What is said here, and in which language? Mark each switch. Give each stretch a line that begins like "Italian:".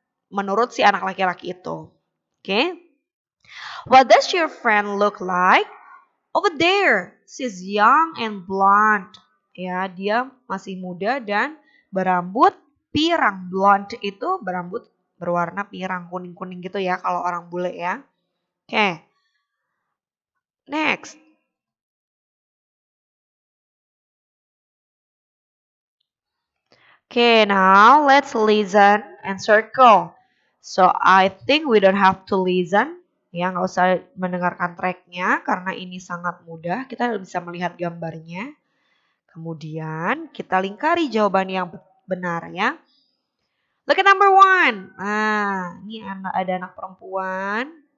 Indonesian: Menurut si anak laki-laki itu. Oke.
English: What does your friend look like? Over there, she's young and blonde.
Indonesian: Ya, dia masih muda dan berambut pirang. Blonde itu berambut berwarna pirang, kuning-kuning gitu ya kalau orang bule ya. Oke. Next.
English: Okay, now let's listen and circle. So I think we don't have to listen.
Indonesian: Ya, nggak usah mendengarkan tracknya karena ini sangat mudah. Kita bisa melihat gambarnya. Kemudian kita lingkari jawaban yang benar ya.
English: Look at number 1.
Indonesian: Nah, ini ada anak perempuan.